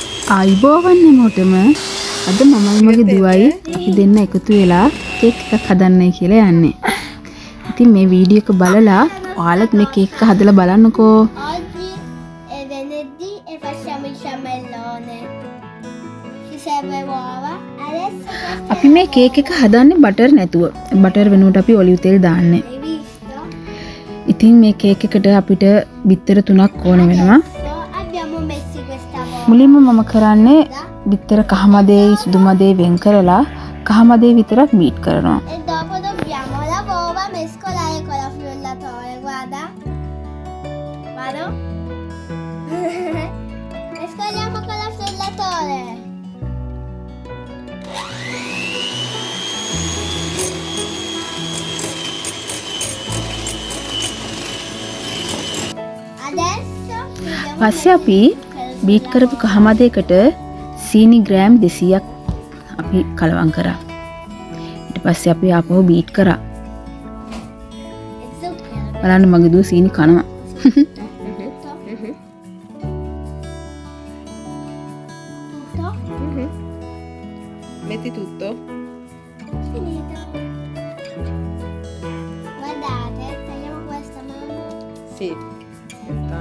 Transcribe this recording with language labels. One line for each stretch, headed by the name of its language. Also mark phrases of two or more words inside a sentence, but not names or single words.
Sinhala: ආයිබෝවන් හැමෝටම අද මමයි මගේ දුවයි අපි දෙන්න එකතු වෙලා කේක් එකක් හදන්නයි කියලා යන්නේ. ඉතින් මේ වීඩියෝ එක බලලා ඔයාලත් මේ කේක් එක හදලා බලන්නකෝ.
Italian: Oggi è venerdì e facciamo il ciambellone. Ci serve uova. Adesso
Sinhala: අපි මේ කේක් එක හදන්නේ බටර් නැතුව. බටර් වෙනුවට අපි ඔලිව් තෙල් දාන්නේ.
Italian: hai visto?
Sinhala: ඉතින් මේ කේක් එකට අපිට බිත්තර 3ක් ඕන වෙනවා.
Italian: Adesso abbiamo messo questa uova.
Sinhala: මුලින්ම මම කරන්නේ බිත්තර කහමදේ සුදුමදේ වෙන් කරලා කහමදේ විතරක් බීට් කරනවා.
Italian: E dopo dobbiamo la uova mescolare con la frullatore. Guarda. Vado? Mescoliamo con la frullatore. Adesso chiudiamo
Sinhala: පස්සේ අපි බීට් කරපු කහමදේකට සීනි ග්‍රෑම් 200ක් අපි කලවම් කරා. ඊට පස්සේ අපි ආපහු බීට් කරා.
Italian: il zucchero.
Sinhala: බලන්න මගේ දුව සීනි කනවා.
Italian: Tutto? Metti tutto? Finito. Guardate, tagliamo questa mamma. Sì. Aspetta.